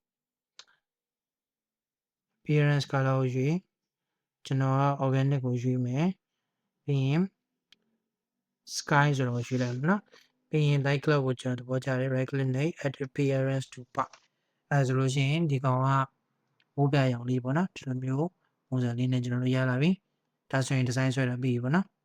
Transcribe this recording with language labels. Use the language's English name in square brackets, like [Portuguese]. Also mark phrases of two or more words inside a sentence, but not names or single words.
[English] appearance color [Burmese] ကိုရွေးကျွန်တော်က organic ကိုရွေးမယ်ပြီးရင် sky ဆိုတော့ရွေးလိုက်မယ်နော်ပြီးရင် [English] light cloud [Burmese] ကိုကျွန်တော်သဘောကျတယ် [English] right click [Burmese] နဲ့ [English] add appearance to part [Burmese] အဲဆိုလို့ရှိရင်ဒီကောင်ကမိုးပြရောင်လေးပေါ့နော်ဒီလိုမျိုးပုံစံလေးနဲ့ကျွန်တော်တို့ရလာပြီဒါဆိုရင် design ဆွဲတာပြီးပြီပေါ့နော်